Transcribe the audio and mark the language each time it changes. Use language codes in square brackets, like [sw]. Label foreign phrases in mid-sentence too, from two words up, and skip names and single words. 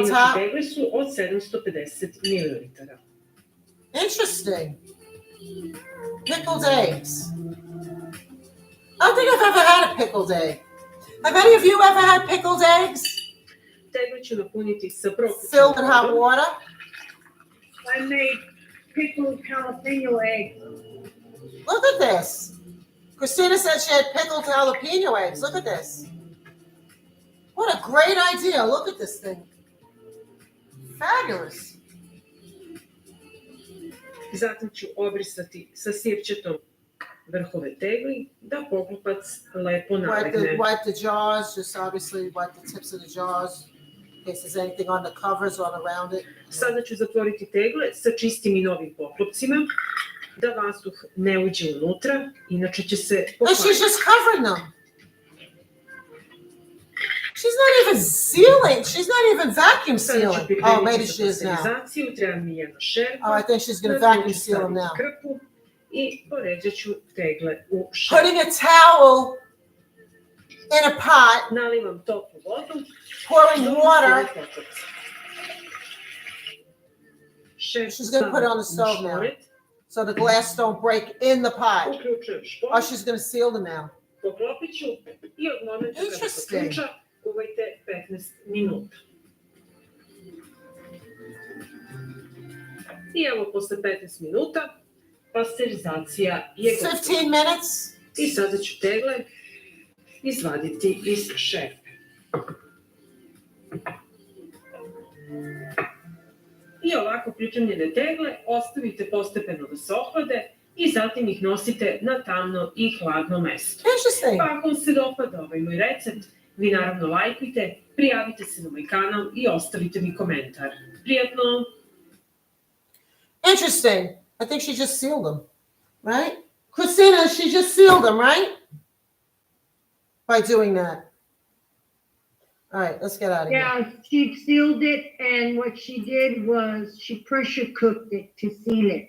[sr] inače top. tegle su od 750 ml. [en] Interesting. Pickled eggs. I don't think I've ever had a pickled egg. Have any of you ever had pickled eggs? [sr] Tegle ću napuniti sa prokućenom [en] Filled in hot water? I made pickled jalapeno eggs. Look at this. Christina said she had pickled jalapeno eggs. Look at this. What a great idea. Look at this thing. Fabulous. [sr] Zatim ću obrisati sa sirćetom vrhove tegli da poklopac lepo nalegne. [en] Wipe the jars, just obviously wipe the tips of the jars in case there's anything on the covers or around it. [sr] Sada ću zatvoriti tegle sa čistim i novim poklopcima da vazduh ne uđe unutra, inače će se [en] And [sr] pokvariti. [en] she's just covering them. She's not even sealing. She's not even vacuum sealing. Oh, maybe she is now. [sr] Treba mi jedna šerpa. [en] Oh, I think she's going to vacuum seal them now. [sr] Krpu i poređat ću tegle u šerpu. [en] Putting a towel in a pot, [sr] Nalivam toplu vodu. [en] pouring water. She's going to put it on the stove now, so the glass don't break in the pot. [sr] Uključujem špon. [en] Oh, she's going to seal them now. [sr] Poklopit ću i od momenta kada se ključa kuvajte 15 minuta. I evo posle 15 minuta pasterizacija je gotova. [en] 15 minutes. [sr] I sada ću tegle izvaditi iz šerpe. I ovako pripremljene tegle ostavite postepeno da se ohlade i zatim ih nosite na tamno i hladno mesto. [en] Interesting. [sr] Pa ako vam se dopada ovaj moj recept, vi naravno lajkujte, prijavite se na moj kanal i ostavite mi komentar. Prijatno! [en] Interesting. I think she just sealed them, right? Christina, she just sealed them, right? By doing that. All right, let's get out of here. Yeah, she sealed it, and what she did was she pressure cooked it to seal it.